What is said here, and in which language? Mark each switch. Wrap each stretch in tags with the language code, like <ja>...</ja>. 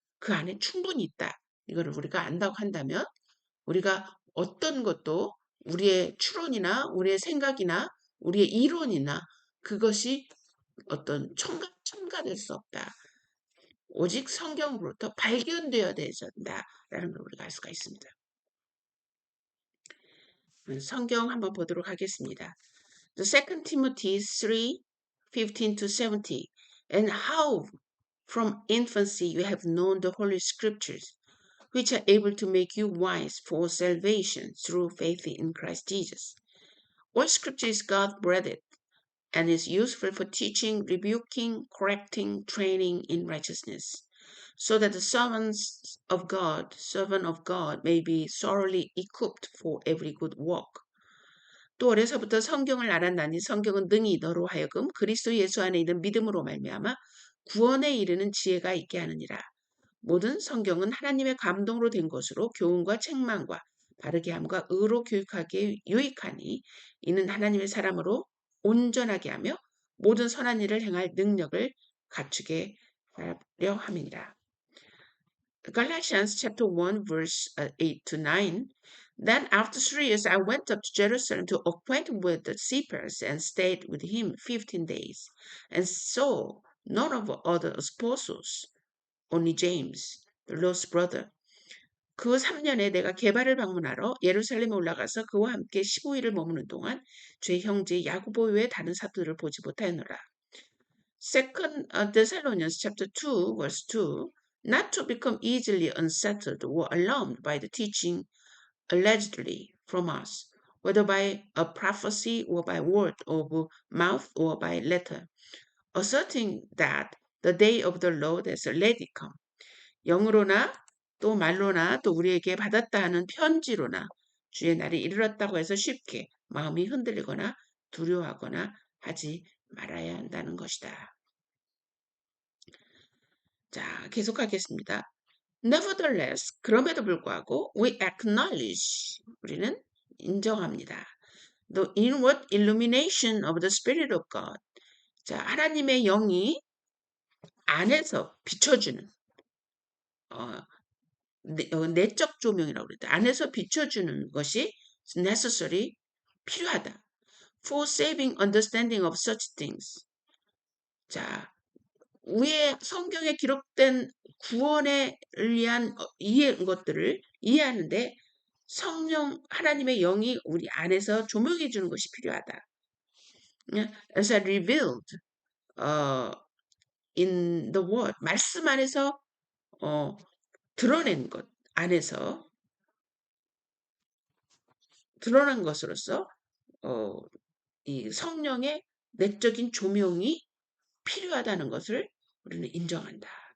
<ko>그 안에 충분히 있다. 이거를 우리가 안다고 한다면 우리가 어떤 것도 우리의 추론이나 우리의 생각이나 우리의 이론이나 그것이 어떤 첨가될 수 없다. 오직 성경으로부터 발견되어야 된다라는 걸 우리가 알 수가 있습니다. 성경 한번 보도록 하겠습니다.</ko> <en>The 2 Timothy 3:15-17. And how from infancy you have known the Holy Scriptures, which are able to make you wise for salvation through faith in Christ Jesus. All Scripture is God-breathed and is useful for teaching, rebuking, correcting, training in righteousness, so that the servant of God may be thoroughly equipped for every good work.</en> <ko>또 어려서부터 성경을 알았나니 성경은 능히 너로 하여금 그리스도 예수 안에 있는 믿음으로 말미암아 구원에 이르는 지혜가 있게 하느니라. 모든 성경은 하나님의 감동으로 된 것으로 교훈과 책망과 바르게 함과 의로 교육하기에 유익하니 이는 하나님의 사람으로 온전하게 하며 모든 선한 일을 행할 능력을 갖추게 하려 함이니라.</ko> <en>Galatians chapter 1 verse 8 to 9. Then after 3 years I went up to Jerusalem to acquaint with the Cephas and stayed with him 15 days and saw none of the other apostles, only James, the Lord's brother.</en> <ko>그 3년에 내가 게바를 방문하러 예루살렘에 올라가서 그와 함께 15일을 머무는 동안 제 형제 야고보 외에 다른 사도들을 보지 못하였노라.</ko> <en>Second Thessalonians chapter 2 verse 2. Not to become easily unsettled or alarmed by the teaching allegedly from us, whether by a prophecy or by word of mouth or by letter, asserting that the day of the Lord has already come.</en> <ko>영으로나 또 말로나 또 우리에게 받았다 하는 편지로나 주의 날이 이르렀다고 해서 쉽게 마음이 흔들리거나 두려워하거나 하지 말아야 한다는 것이다. 자, 계속하겠습니다.</ko> <en>Nevertheless,</en> <ko>그럼에도 불구하고</ko> <en>we acknowledge,</en> <ko>우리는 인정합니다.</ko> <en>The inward illumination of the Spirit of God.</en> <ko>자, 하나님의 영이 안에서 비춰주는 내적 조명이라고 그랬다. 안에서 비춰주는 것이</ko> <en>necessary,</en> <ko>필요하다.</ko> <en>For saving understanding of such things.</en> <ko>자, 위에 성경에 기록된 구원에 의한 것들을 이해하는데 성령 하나님의 영이 우리 안에서 조명해 주는 것이 필요하다.</ko> <en>As I revealed in the word,</en> <ko>말씀 안에서 드러낸 것 안에서 드러난 것으로서 이 성령의 내적인 조명이 필요하다는 것을 우리는 인정한다.</ko>